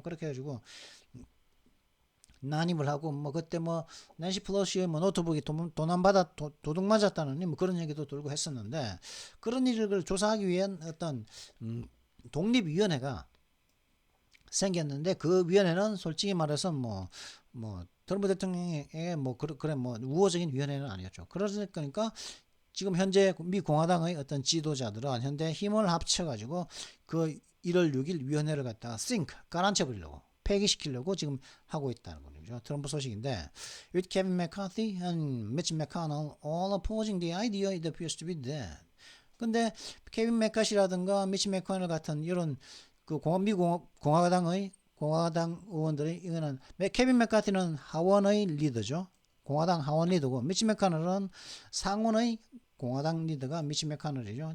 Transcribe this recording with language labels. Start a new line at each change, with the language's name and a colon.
Korean: 그렇게 해 가지고 난입을 하고 뭐 그때 뭐 낸시 플러시의 뭐 노트북이 도둑 맞았다는 뭐 그런 얘기도 돌고 했었는데 그런 일을 조사하기 위한 어떤 독립위원회가 생겼는데 그 위원회는 솔직히 말해서 뭐 트럼프 대통령에게 뭐 우호적인 위원회는 아니었죠. 그러니까 지금 현재 미 공화당의 어떤 지도자들은 현재 힘을 합쳐가지고 그 1월 6일 위원회를 갖다가 가라앉혀 버리려고 폐기시키려고 지금 하고 있다는 거죠. 트럼프 소식인데
English: with Kevin McCarthy and Mitch McConnell all opposing the idea it appears to be dead.
Korean: 근데 케빈 맥카시라든가 미치 맥커널 같은 이런 그 미 공화당 의원들이 이거는 케빈 맥카티는 하원의 리더죠. 공화당 하원 리더고 미치 맥커널은 상원의 공화당 리더가 미치 맥커널이죠.